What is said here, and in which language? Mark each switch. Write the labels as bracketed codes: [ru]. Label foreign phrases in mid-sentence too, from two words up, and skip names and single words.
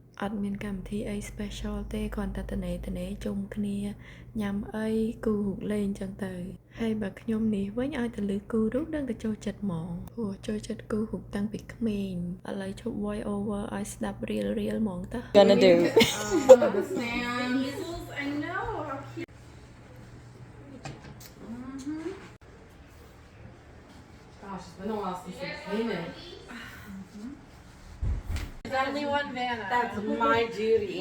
[km] អត់មានកម្មវិធីអី special ទេគ្រាន់តែតនេជុំគ្នាញ៉ាំអីគូរូបលេងចឹងទៅហើយបើខ្ញុំនេះវិញឲ្យទៅលឺគូរូបនឹងទៅចូលចិត្តហ្មងព្រោះចូលចិត្តគូរូបតាំងពីក្មេងឥឡូវជប់ [en] voice over [km] ឲ្យស្ដាប់ real ហ្មងតើ [en] gonna do the sand. I know. How cute. Gosh, it's been a while since I've seen it. There's only one Vanna. That's my duty.